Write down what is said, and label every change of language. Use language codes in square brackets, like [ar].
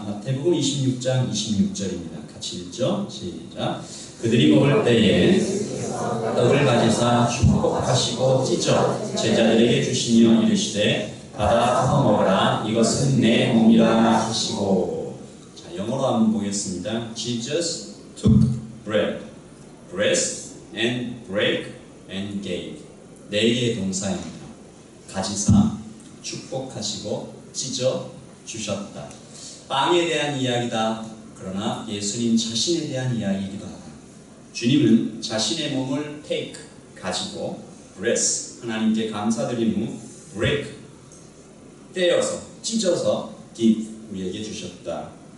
[ko] 마태복음 26장 26절입니다. 같이 읽죠. 시작. 그들이 먹을 때에 떡을 가지사 축복하시고 찢어 제자들에게 주시며 이르시되 받아 먹어라. 이것은 내 몸이라 하시고. 자, 영어로 한번 보겠습니다. [en] Jesus took bread, blessed and break and gave. [ko] 네 개의 동사입니다. 가지사, 축복하시고, 찢어 주셨다. 빵에 대한 이야기다. 그러나 예수님 자신에 대한 이야기이기도 하다. 주님은 자신의 몸을 take, 가지고, bless, 하나님께 감사드린 후, break, 떼어서, 찢어서, give, 우리에게 주셨다.